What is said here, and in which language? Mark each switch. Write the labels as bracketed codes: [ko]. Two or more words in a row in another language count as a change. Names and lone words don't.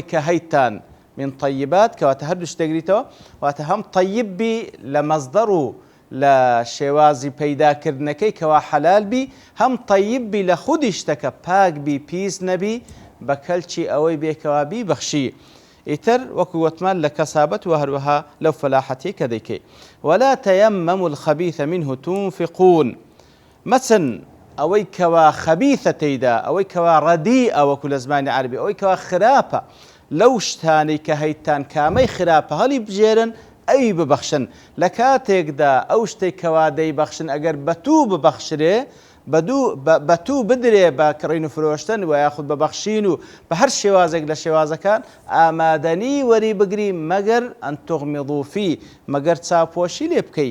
[ckb] کە هەیتان [ar] من طیبات [ckb] کەواتە هەردوو شتێگریتەوە واتە هەم طیببی لە مەزدەر و لە شێوازی پەیداکردنەکەی کەوا حەلال بی هەم طیببی لە خودی شتەکە پاک بی پیس نەبی بە کەلکی ئەوەی بێکەوا بیبەخشی ئیتر وەکو وتمان لە کەسابەت و هەروەها لەو فەلاحەتی کە دەیکەی [ar] ولا تيمموا الخبيث منه تنفقون [ckb] مەچن ئەوەی کەوا خەبیثە تێیدا، ئەوەی کەوا ڕەدیئە وەکو لە زمانی عەربی، ئەوەی کەوا خراپە، لەو شتانەی کە هەیتان کامەی خراپە هەڵی بژێرن ئەوی ببەخشن. لە کاتێکدا ئەو شتێک کەوا دەیبەخشن ئەگەر بەتوو ببەخشرێ، بەتوو بدرێ بە کڕین و فرۆشتن و یاخود بەبەخشین و بە هەر شێوازێک لە شێوازەکان ئامادەنی وەری بگری مەگەر [ar] ئەن تغمضوا فی، [ckb] مەگەر چاوپۆشی لێ بکەی.